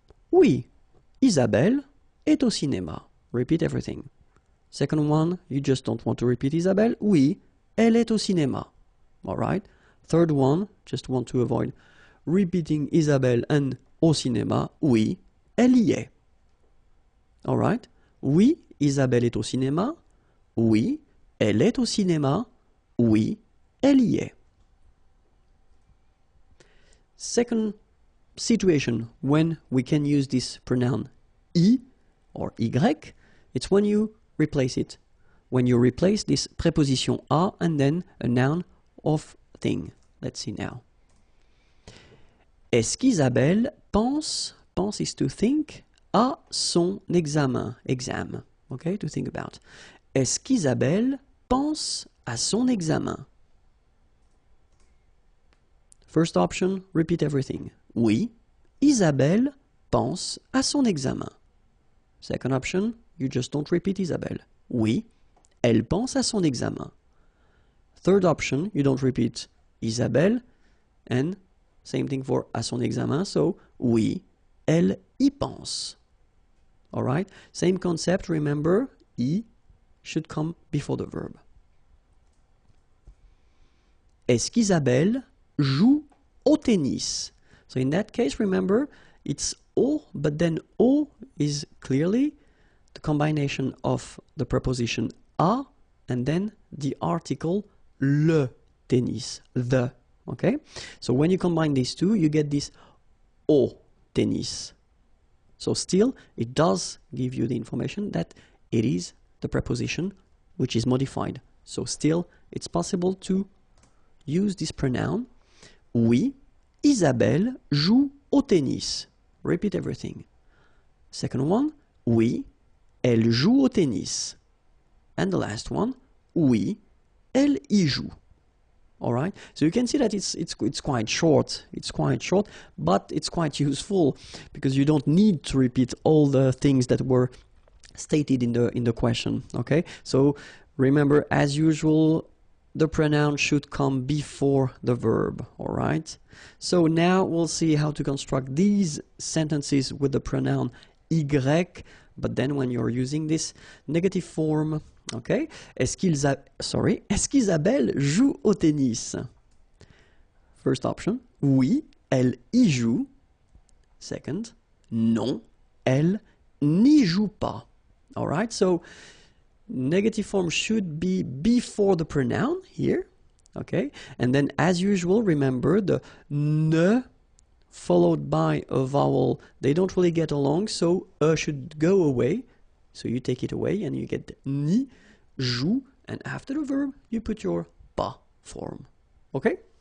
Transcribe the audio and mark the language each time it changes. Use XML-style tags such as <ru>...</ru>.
<fr>Oui, Isabelle est au cinéma.</fr> <en>Repeat everything. Second one, you just don't want to repeat Isabelle.</en> <fr>Oui, elle est au cinéma.</fr> <en>Alright? Third one, just want to avoid repeating Isabelle and au cinéma.</en> <fr>Oui, elle y est. Alright? Oui, Isabelle est au cinéma. Oui, elle est au cinéma. Oui, elle y est.</fr> <en>Second situation when we can use this pronoun I or Y, it's when you replace it. When you replace this preposition a and then a noun of thing. Let's see now.</en> <fr>Est-ce qu'Isabelle pense</fr> <en>is to think, à son examen, exam, okay, to think about.</en> <fr>Est-ce qu'Isabelle pense à son examen?</fr> <en>First option, repeat everything.</en> <fr>Oui, Isabelle pense à son examen.</fr> <en>Second option, you just don't repeat Isabelle.</en> <fr>Oui, elle pense à son examen.</fr> <en>Third option, you don't repeat Isabelle, and same thing for à son examen, so</en> <fr>oui, elle y pense.</fr> <en>Alright, same concept, remember, y should come before the verb.</en> <fr>Est-ce qu'Isabelle joue au tennis?</fr> <en>So in that case, remember, it's au, but then au is clearly the combination of the preposition à and then the article le tennis, the, okay? So when you combine these two, you get this au tennis. So still, it does give you the information that it is the preposition which is modified. So still, it's possible to use this pronoun.</en> <fr>Oui, Isabelle joue au tennis.</fr> <en>Repeat everything. Second one,</en> <fr>oui, elle joue au tennis.</fr> <en>And the last one,</en> <fr>oui, elle y joue.</fr> <en>All right, so you can see that it's quite short. It's quite short, but it's quite useful because you don't need to repeat all the things that were stated in the question. Okay, so remember, as usual, the pronoun should come before the verb, all right? So now we'll see how to construct these sentences with the pronoun y, but then when you're using this negative form, okay?</en> <fr>Est-ce qu'Isabelle joue au tennis?</fr> <en>First option,</en> <fr>oui, elle y joue. Second, non, elle n'y joue pas.</fr> <en>All right, so negative form should be before the pronoun here, okay? And then as usual, remember the ne followed by a vowel, they don't really get along, so should go away. So you take it away and you get ni, joue, and after the verb, you put your pas form, okay?</en>